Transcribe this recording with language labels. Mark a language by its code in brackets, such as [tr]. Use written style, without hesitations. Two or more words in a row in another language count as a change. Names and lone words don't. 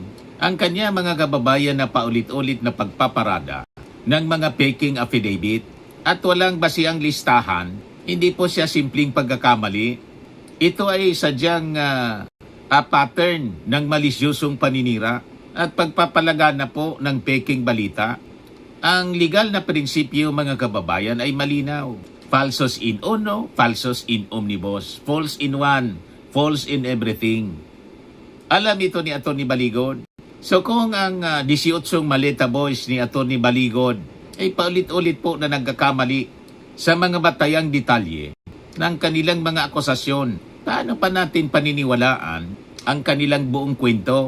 [tl] Ang kanya, mga kababayan, na paulit-ulit na pagpaparada ng mga [en] faking affidavit [tl] at walang basihang listahan, hindi po siya simpleng pagkakamali. Ito ay sadyang pattern ng malisyosong paninira at pagpapalagana po ng faking balita. Ang legal na prinsipyo, mga kababayan, ay malinaw. [la] Falsos in uno, falsos in omnibus. [en] False in one, false in everything. [tl] Alam ito ni Attorney Baligod. So kung ang 18 Maleta Boys ni Attorney Baligod ay paulit-ulit po na nagkakamali sa mga batayang detalye ng kanilang mga akusasyon, paano pa natin paniniwalaan ang kanilang buong kwento.